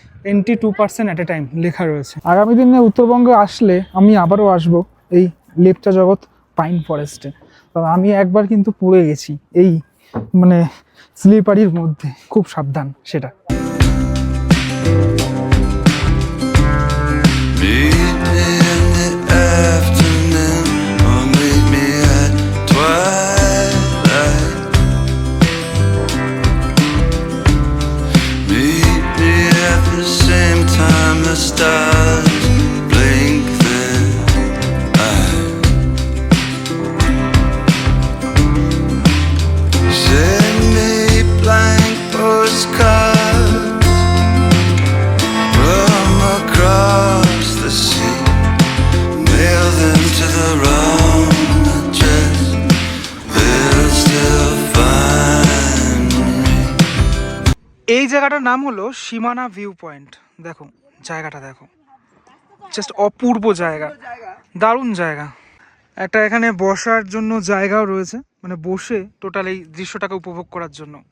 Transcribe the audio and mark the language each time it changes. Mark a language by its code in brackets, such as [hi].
[bn] Entry 2% [en] at a time [bn] লেখা রয়েছে। আগামী দিনে উত্তরবঙ্গে আসলে আমি আবারও আসবো এই লেপচা জগৎ পাইন ফরেস্টে। তবে আমি একবার কিন্তু পড়ে গেছি এই মানে স্লিপারির মধ্যে, খুব সাবধান সেটা। [en] Meet me in the afternoon, or meet me at twilight. Meet me at the same time the stars blink their eyes. Send me blank postcards from across the sea. Mail them to the wrong address. They'll still find me. [bn] এই জায়গাটার নাম হলো সীমানা view point. দেখো জায়গাটা দেখো, just অপূর্ব জায়গা, দারুণ জায়গা। একটা এখানে বসার জন্য জায়গাও রয়েছে, মানে বসে টোটাল এই দৃশ্যটাকে উপভোগ করার জন্য।